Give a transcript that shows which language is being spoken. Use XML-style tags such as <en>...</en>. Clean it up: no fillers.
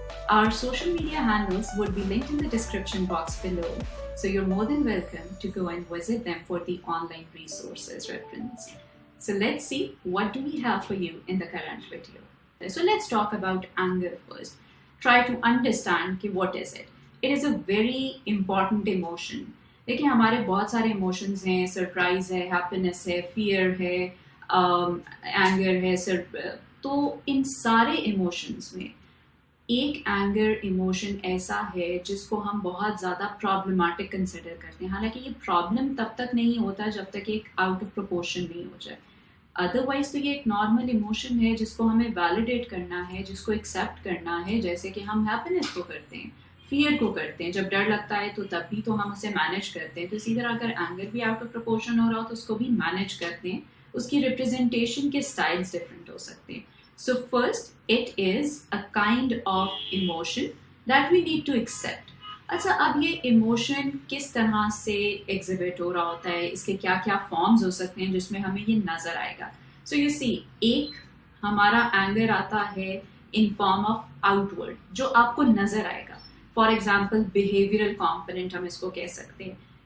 <en>Our social media handles would be linked in the description box below, so you're more than welcome to go and visit them for the online resources reference. So let's see what do we have for you in the current video. So let's talk about anger first. Try to understand कि what is it. It is a very important emotion.</en> <hi>देखिए हमारे बहुत सारे emotions हैं, surprise है, happiness है, fear है, anger है. तो इन सारे इमोशंस में एक एंगर इमोशन ऐसा है जिसको हम बहुत ज़्यादा प्रॉब्लमेटिक कंसिडर करते हैं. हालांकि ये प्रॉब्लम तब तक नहीं होता जब तक एक आउट ऑफ प्रोपोर्शन नहीं हो जाए. अदरवाइज तो ये एक नॉर्मल इमोशन है जिसको हमें वैलिडेट करना है, जिसको एक्सेप्ट करना है, जैसे कि हम हैप्पीनेस को करते हैं, फियर को करते हैं. जब डर लगता है तो तब भी तो हम उसे मैनेज करते हैं. तो इसी तरह अगर एंगर भी आउट ऑफ प्रोपोर्शन हो रहा हो तो उसको भी मैनेज करते हैं. उसकी रिप्रेजेंटेशन के स्टाइल्स डिफरेंट हो सकते हैं.</hi> <en>So first, it is a kind of emotion that we need to accept.</en> <hi>अच्छा, अब ये इमोशन किस तरह से एग्जिबिट हो रहा होता है, इसके क्या क्या फॉर्म्स हो सकते हैं जिसमें हमें ये नज़र आएगा.</hi> <en>so you see,</en> <hi>एक हमारा एंगर आता है</hi> <en>in form of outward,</en> <hi>जो आपको नज़र आएगा.</hi> <en>for example</en> <hi>बिहेवियरल कॉम्पोनेंट हम इसको कह सकते हैं.</hi>